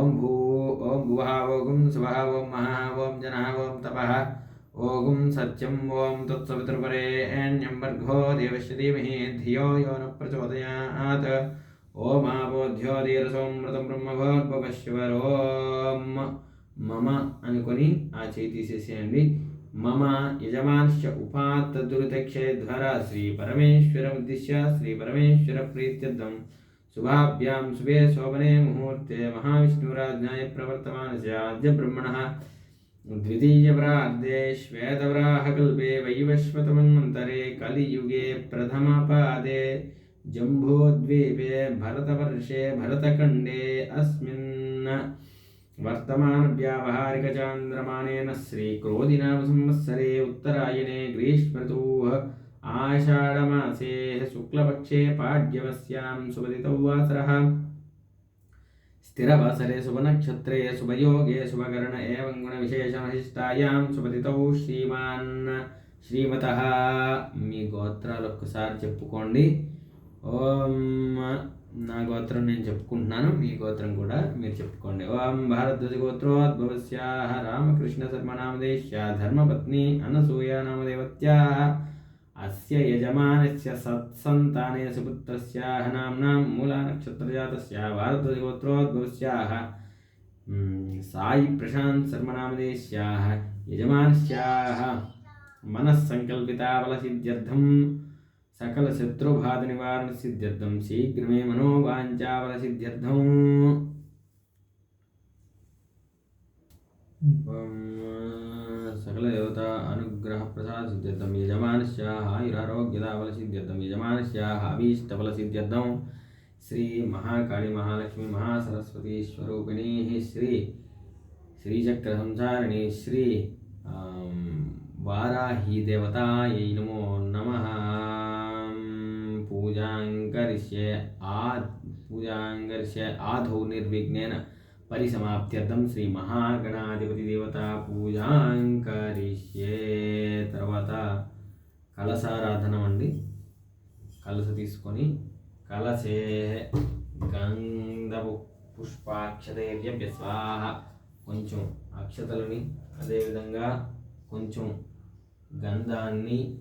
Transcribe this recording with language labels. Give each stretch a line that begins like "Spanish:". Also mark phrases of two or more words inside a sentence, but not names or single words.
Sanskrit: ఓం భువః ఓం శుభః ఓం మహః ఓం జనః ఓం తపః ఓం సత్యం ఓం తత్సవితుర్వరేణ్యం భర్గో దేవస్య ధీమహి ధియో యో న ప్రచోదయాత్ ఓం ఆపోధ్యో ధీరసోమృతం బ్రహ్మభోద్భవశ్వరోం మమ
Telugu: అనుకొని ఆ చేయి తీసేసేయండి.
Sanskrit: మమ యజమాన్శ్చ ఉపాత్త దురితక్షేధ్వర శ్రీ పరమేశ్వర ఉద్దిశ్య శ్రీ పరమేశ్వర ప్రీత్యర్థం శుభాభ్యాం శుభే శోభనే ముహూర్తే మహావిష్ణురాజ్ఞాయ ప్రవర్తమానస్య ఆద్య బ్రహ్మణః द्वितीयप्रार्धे श्वेतवराहकल्पे वैवस्वतमन्वन्तरे कलियुगे प्रथमपादे जम्बूद्वीपे भरतवर्षे भरतखण्डे अस्मिन् वर्तमानव्यावहारिकचान्द्रमानेन श्रीक्रोधिनाम संवत्सरे उत्तरायणे ग्रीष्मऋतुः आषाढमासे शुक्लपक्षे पाड्यमस्यां शुभतिथौ वासरः स्थिरवासरे शुभनक्षत्रे शुभयोगे शुभकर्ण एवं गुणविशेषविशिष्टायां शुभतिथौ శ్రీమతః
Telugu: మీ గోత్రాలు ఒక్కసారి చెప్పుకోండి. ఓం నా గోత్రం నేను చెప్పుకుంటున్నాను, మీ గోత్రం కూడా మీరు చెప్పుకోండి.
Sanskrit: ఓం భారద్వాజ గోత్రోద్భవస్యాః రామకృష్ణ శర్మ నామదేశ్య ధర్మపత్ని అనసూయ నామదేవత్యాః అస్య యజమానస్య సత్సంతానే సుపుత్రస్యాః నామ్నాం మూలా నక్షత్రజాతస్య భారద్వాజ గోత్రోద్భవస్యాః సాయి ప్రశాంత్ శర్మ నామదేశ్యాః యజమానస్యాః మనస్సంకల్పితాఫలసిద్ధ్యర్థం సకల శత్రుబాధ నివారణ సిద్ధ్యర్థం శీఘ్రమే మనోవాంఛాఫలసిద్ధ్యర్థం सकल देवता अनुग्रह प्रसाद सिद्ध्यर्थम यजमानस्याः आयुरारोग्यदाफलसिद्ध्यर्थम यजमानस्याः अभीष्टफलसिद्ध्यर्थम श्री महाकाली महालक्ष्मी महासरस्वती स्वरूपिणी श्री श्रीचक्र संसारिणी श्री वाराही देवतायै नमो नमः. पूजां करिष्ये आदौ निर्विघ्नेन परिसमाप्त्यर्थं श्री महागणाधिपति देवता పూజాం కరిష్యే.
Telugu: తర్వాత కలశారాధన అండి. కలశ తీసుకొని
Sanskrit: కలశే గంధపు పుష్పాక్షతేర్య స్వాహ
Telugu: కొంచెం అక్షతలని అదేవిధంగా కొంచెం గంధాన్ని